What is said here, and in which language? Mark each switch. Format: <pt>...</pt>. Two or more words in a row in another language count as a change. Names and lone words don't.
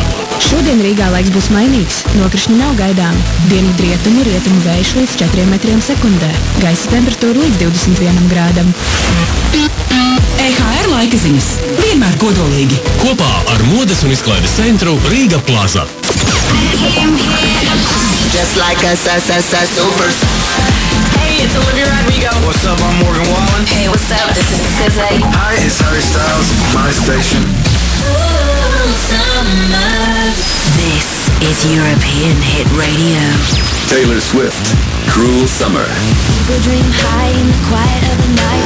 <lv>Šodien Rīgā laiks būs mainīgs. Nokrišņi nav gaidāmi. Dienvidu rietumu vējš līdz 4 metriem sekundē. Gaisa temperatūra līdz 21 grādam. EHR laika ziņas. Vienmēr kodolīgi. Kopā ar modes un izklaides centru Rīga Plaza.</lv> <en>Just like a superstar. Hey, it's Olivia Rodrigo. What's up, I'm Morgan Wallen. Hey, what's up? This is SZA. Hi, it's Harry Styles. My station. This is European Hit Radio. Taylor Swift, Cruel Summer. People dream high in the quiet of the night.</en>